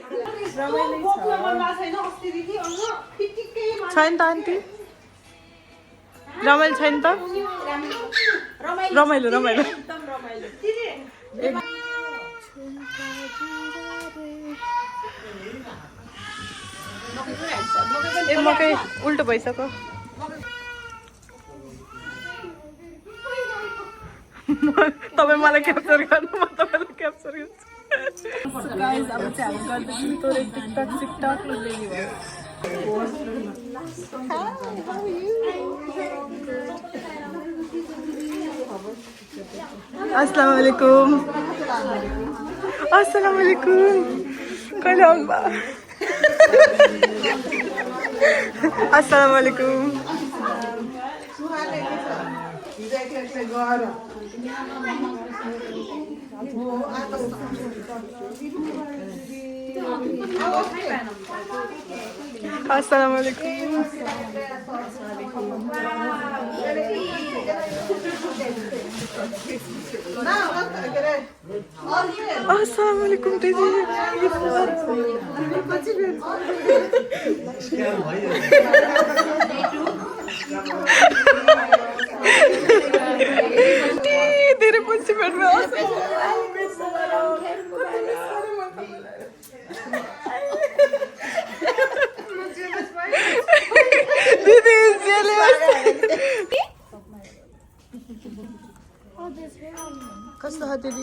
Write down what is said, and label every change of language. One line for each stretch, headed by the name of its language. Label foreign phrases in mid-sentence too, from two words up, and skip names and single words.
Nepali: छैन त आन्टी रमाइलो छैन त रमाइलो रमाइलो ए मकै उल्टो भइसक्यो तपाईँ मलाई क्याप्चर गर्नु म तपाईँलाई क्याप्चर गर्छु गाइस अब चाहिँ हामी गर्दैछौँ तोरे टिकटक सिकटक रेडी भयो
Arabic: السلام عليكم السلام عليكم
Nepali: कहिले आउनु भयो
Arabic: السلام عليكم السلام عليكم السلام عليكم
Nepali: दिदी धेरै पछि भेट्नु दिदी कस्तो छ दिदी